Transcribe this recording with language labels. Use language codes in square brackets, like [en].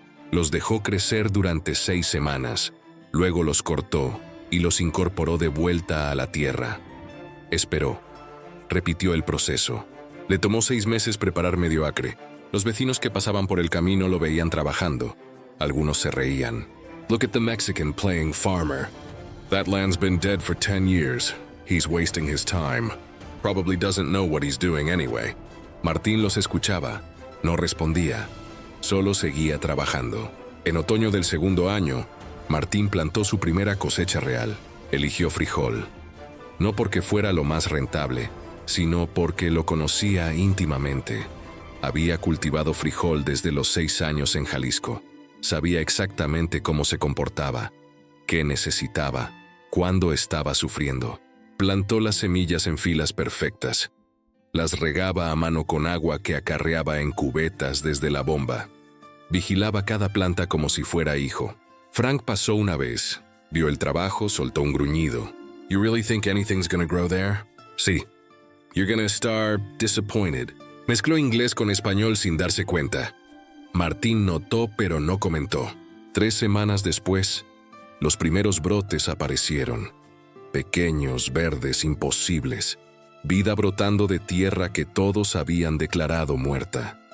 [es] Los dejó crecer durante 6 semanas. Luego los cortó y los incorporó de vuelta a la tierra. Esperó. Repitió el proceso. Le tomó 6 meses preparar medio acre. Los vecinos que pasaban por el camino lo veían trabajando. Algunos se reían. [en] Look at the Mexican playing farmer. That land's been dead for 10 years. He's wasting his time. Probably doesn't know what he's doing anyway. [es] Martín los escuchaba. No respondía. Solo seguía trabajando. En otoño del segundo año, Martín plantó su primera cosecha real. Eligió frijol. No porque fuera lo más rentable, sino porque lo conocía íntimamente. Había cultivado frijol desde los 6 años en Jalisco. Sabía exactamente cómo se comportaba, qué necesitaba, cuándo estaba sufriendo. Plantó las semillas en filas perfectas. Las regaba a mano con agua que acarreaba en cubetas desde la bomba. Vigilaba cada planta como si fuera hijo. Frank pasó una vez, vio el trabajo, soltó un gruñido. [en] You really think anything's gonna grow there? [es] Sí. [en] You're gonna start disappointed. [es] Mezcló inglés con español sin darse cuenta. Martín notó pero no comentó. 3 semanas después, los primeros brotes aparecieron. Pequeños, verdes, imposibles. Vida brotando de tierra que todos habían declarado muerta.